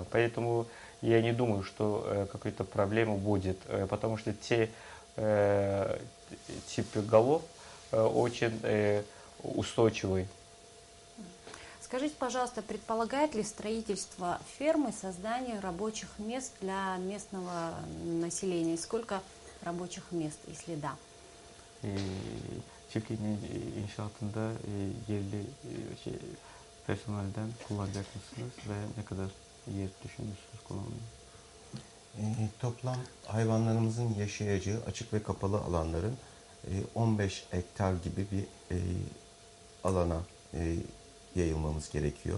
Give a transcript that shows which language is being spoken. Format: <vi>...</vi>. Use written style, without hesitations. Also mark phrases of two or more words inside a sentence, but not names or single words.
<ru>Поэтому я не думаю, что какой-то проблемы будет, потому что те типы голов очень устойчивый. Скажите, пожалуйста, предполагает ли строительство фермы создание рабочих мест для местного населения? Сколько rабочих мест, если да?</ru> <tr>Çiftliğin inşaatında yerli personelden kullanacak mısınız ve ne kadar yer düşünüyorsunuz kullanmayı? Toplam hayvanlarımızın yaşayacağı açık ve kapalı alanların 15 hektar gibi bir alana yayılmamız gerekiyor.</tr>